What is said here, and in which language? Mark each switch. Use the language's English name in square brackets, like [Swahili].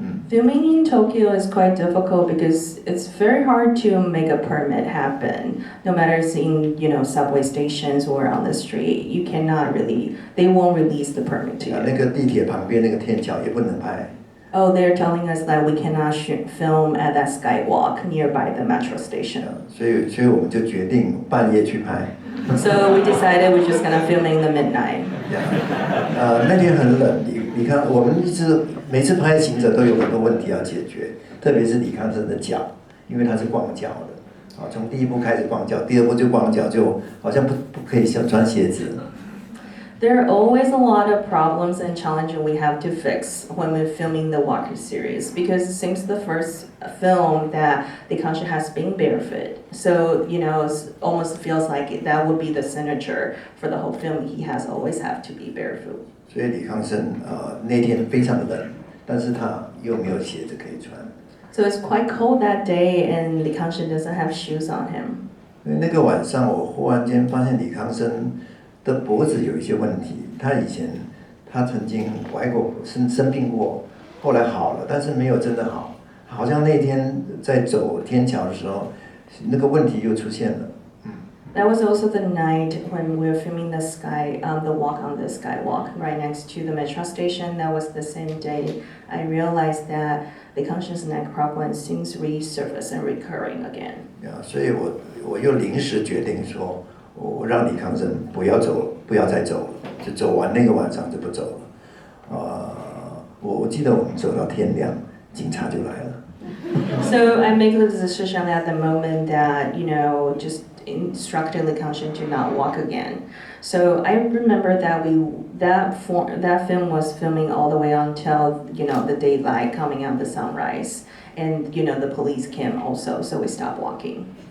[English] Filming in Tokyo is quite difficult because it's very hard to make a permit happen. No matter it's in subway stations or on the street, you cannot really. They won't release the permit to you. [Chinese] 那个地铁旁边那个天桥也不能拍。 [English] Oh, they're telling us that we cannot film at that skywalk nearby the metro station. [Chinese] 所以我们就决定半夜去拍。 [English] So we decided we're just gonna film in the midnight. [Chinese] 那天很冷，李康，我们每次拍行者都有很多问题要解决，特别是李康生的脚，因为他是光脚的，啊，从第一部开始光脚，第二部就光脚，就好像不可以穿鞋子。 [English] There are always a lot of problems and challenges we have to fix when we're filming the Walker series because since the first film that the country has been barefoot. So, you know, it almost feels like that would be the signature for the whole film. He has always have to be barefoot. [Chinese] 所以李康生那天非常的冷，但是他又没有鞋子可以穿。 [English] So it's quite cold that day and Li Kangshen doesn't have shoes on him. [Chinese] 所以那个晚上我忽然间发现李康生的脖子有一些问题，他曾经崴过生病过，后来好了，但是没有真的好，好像那天在走天桥的时候，那个问题又出现了。 [English] That was also the night when we were filming the walk on the skywalk right next to the metro station. That was the same day I realized that Li Kangshen's neck problem seems resurfaced and recurring again. [Chinese] 所以我又临时决定说。我让李康生不要再走了，就走完那个晚上就不走了。我记得我们走到天亮，警察就来了。 [English] So I make the decision at the moment that just instructed Li Kangshen to not walk again. So I remember that that film was filming all the way until the daylight coming out the sunrise, and the police came also, so we stopped walking.